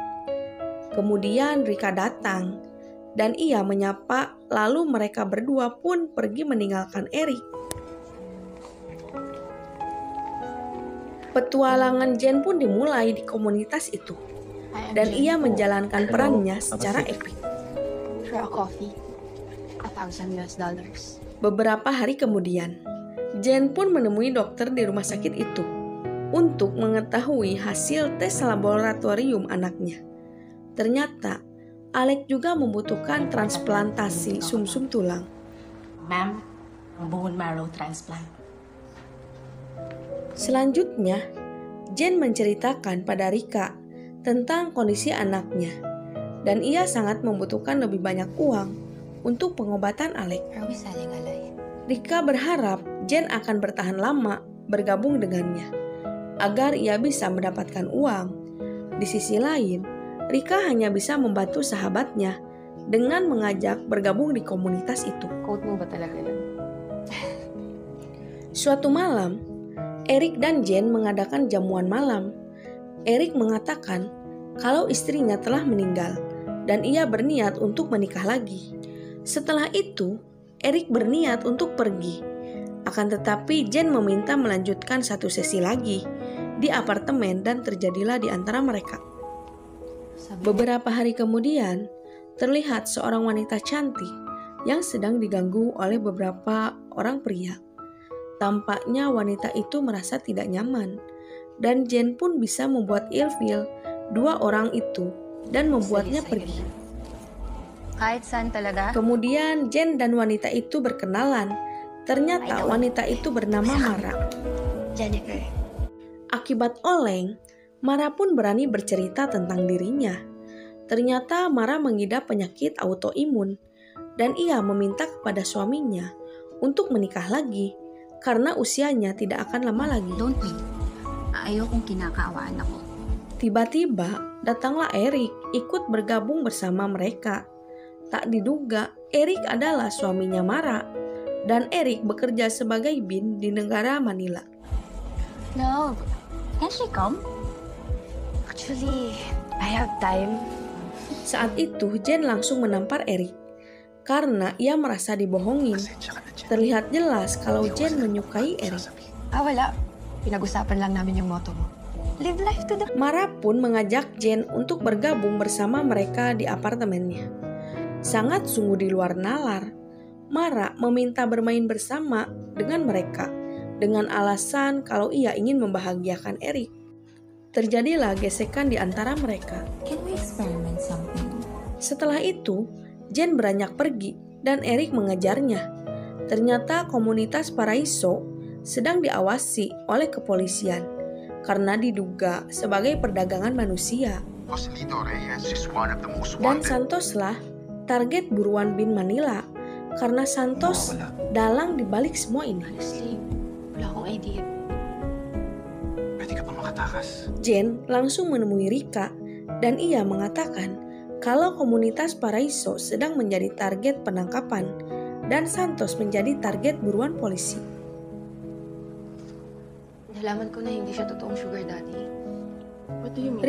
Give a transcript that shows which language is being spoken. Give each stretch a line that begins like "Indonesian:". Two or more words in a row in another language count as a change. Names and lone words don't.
Indonesian: Kemudian Rika datang dan ia menyapa, lalu mereka berdua pun pergi meninggalkan Eric. Petualangan Jen pun dimulai di komunitas itu dan ia menjalankan perannya secara epik.
English: For a coffee, $1,000.
Indonesian: Beberapa hari kemudian, Jen pun menemui dokter di rumah sakit itu untuk mengetahui hasil tes laboratorium anaknya. Ternyata, Alec juga membutuhkan transplantasi sumsum tulang.
English: Ma'am, bone marrow transplant.
Indonesian: Selanjutnya, Jen menceritakan pada Rika tentang kondisi anaknya dan ia sangat membutuhkan lebih banyak uang untuk pengobatan Alec.
English: Are we selling alay?
Indonesian: Rika berharap Jen akan bertahan lama bergabung dengannya agar ia bisa mendapatkan uang. Di sisi lain, Rika hanya bisa membantu sahabatnya dengan mengajak bergabung di komunitas itu.
Filipino: Quote mo ba talaga yun?
Indonesian: Suatu malam, Eric dan Jen mengadakan jamuan malam. Eric mengatakan kalau istrinya telah meninggal dan ia berniat untuk menikah lagi. Setelah itu, Eric berniat untuk pergi. Akan tetapi Jen meminta melanjutkan satu sesi lagi di apartemen dan terjadilah di antara mereka. Beberapa hari kemudian, terlihat seorang wanita cantik yang sedang diganggu oleh beberapa orang pria. Tampaknya wanita itu merasa tidak nyaman dan Jen pun bisa membuat ilfil dua orang itu dan membuatnya pergi.
Filipino: Kahit saan talaga?
Indonesian: Kemudian Jen dan wanita itu berkenalan. Ternyata wanita itu bernama Mara. Jennifer. Akibat oleng, Mara pun berani bercerita tentang dirinya. Ternyata Mara mengidap penyakit autoimun dan ia meminta kepada suaminya untuk menikah lagi karena usianya tidak akan lama lagi.
English: Don't wait.
Filipino: Ayokong kinakaawaan ako.
Indonesian: Tiba-tiba datanglah Eric ikut bergabung bersama mereka. Tak diduga, Eric adalah suaminya Mara dan Eric bekerja sebagai bin di negara Manila.
English: Love, can she come? Actually, I have time.
Indonesian: Saat itu Jen langsung menampar Eric karena ia merasa dibohongin. Terlihat jelas kalau Jen menyukai Eric.
Filipino: Wala. Pinag-usapan lang namin yung motto mo.
English: Live life to the...
Indonesian: Mara pun mengajak Jen untuk bergabung bersama mereka di apartemennya. Sangat sungguh di luar nalar, Mara meminta bermain bersama dengan mereka dengan alasan kalau ia ingin membahagiakan Eric. Terjadilah gesekan di antara mereka.
English: Can we experiment something?
Indonesian: Setelah itu, Jen beranjak pergi dan Eric mengejarnya. Ternyata komunitas Paraiso sedang diawasi oleh kepolisian karena diduga sebagai perdagangan manusia.
English: Joselito Reyes is one of the most
Indonesian: Dan
English: wanted.
Indonesian: Santoslah target buruan bin Manila karena Santos dalang dibalik semua ini.
Filipino: Honestly, wala akong idea. Pwede ka pa makatakas.
Indonesian: Jen langsung menemui Rika dan ia mengatakan kalau komunitas Paraiso sedang menjadi target penangkapan dan Santos menjadi target buruan polisi.
Filipino: Nalaman ko na hindi siya totoong
English: sugar daddy. What do you mean?